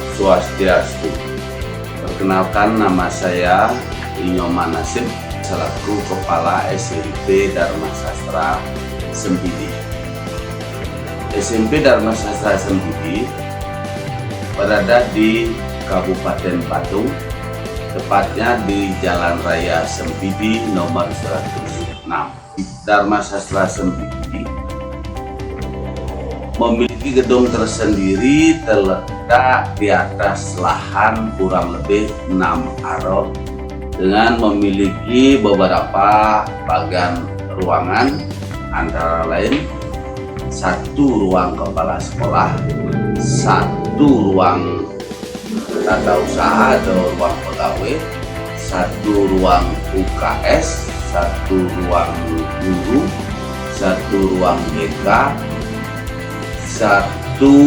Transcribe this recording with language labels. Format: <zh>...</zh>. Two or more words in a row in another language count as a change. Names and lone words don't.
<id>Swastiastu. Perkenalkan, nama saya Inyoman Nasib selaku Kepala SMP Dharma Sastra Sempidi. SMP Dharma Sastra Sempidi berada di Kabupaten Badung, tepatnya di Jalan Raya Sempidi nomor 106. Dharma Sastra Sempidi memiliki gedung tersendiri terletak di atas lahan kurang lebih 6 aro dengan memiliki beberapa bagian ruangan, antara lain 1 ruang kepala sekolah, 1 ruang tata usaha atau ruang pegawai, 1 ruang UKS, 1 ruang guru, 1 ruang BK, 1</id>